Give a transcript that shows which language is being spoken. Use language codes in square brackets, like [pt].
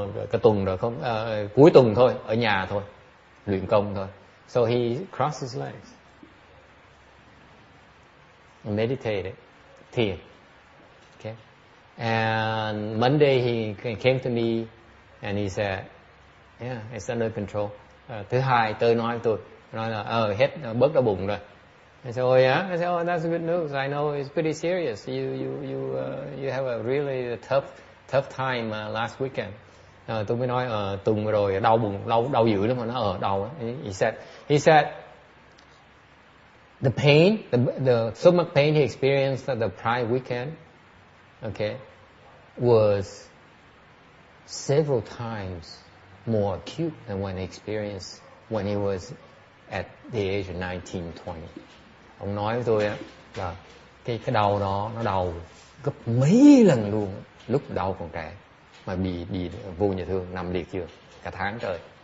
[vi] Cái tuần rồi không, cuối tuần thôi, ở nhà thôi, luyện công thôi. [en] So he crossed his legs and meditated, thiền. Okay. And Monday he came to me and he said, yeah, it's under control. [vi] Thứ hai tôi nói là hết bớt đau bụng rồi. [en] I said, oh yeah. I said, oh, that's good news. I know it's pretty serious. You have a really tough time last weekend. [vi] Tôi mới nói tuần rồi đau bụng, đau dữ lắm mà nó đau. [en] He said the pain, the stomach pain he experienced at the prior weekend, okay, was several times more acute than when he experienced when he was at the age of 19, 20. [vi] Ông nói với tôi là cái đau đó nó đau gấp mấy lần luôn lúc đau còn trẻ, mà bị vô nhà thương nằm liệt giường cả tháng trời.